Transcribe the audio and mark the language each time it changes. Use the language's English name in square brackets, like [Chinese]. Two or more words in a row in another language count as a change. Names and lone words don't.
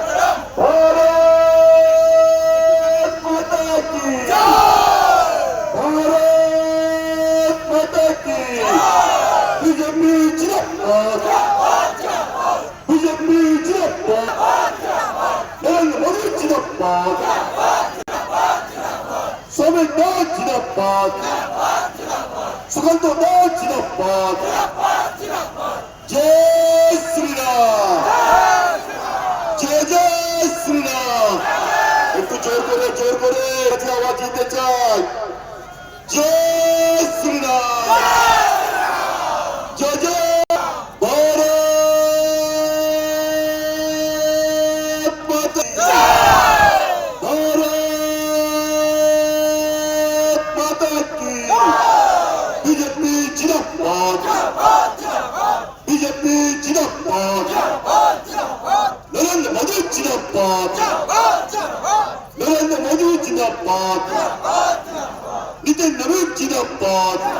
[Hindi] भारत माता की भारत माता की बीजेपी जिंदाबाद बीजेपी जिंदाबाद नरेंद्र मोदी जिंदाबाद सोवियत जिंदाबाद, सुगंधो जिंदाबाद, जय श्री राम, जय श्री राम. [Bangla] একটু জোর করে কাছে আওয়াজ দিতে চাই। [Hindi] जय श्री राम, जय जय भारत माता बीजेपी जिंदाबाद बीजेपी जिंदाबाद नरेंद्र मोदी जिंदाबाद नरेंद्र मोदी जिंदाबाद नितिन नवीन जिंदाबाद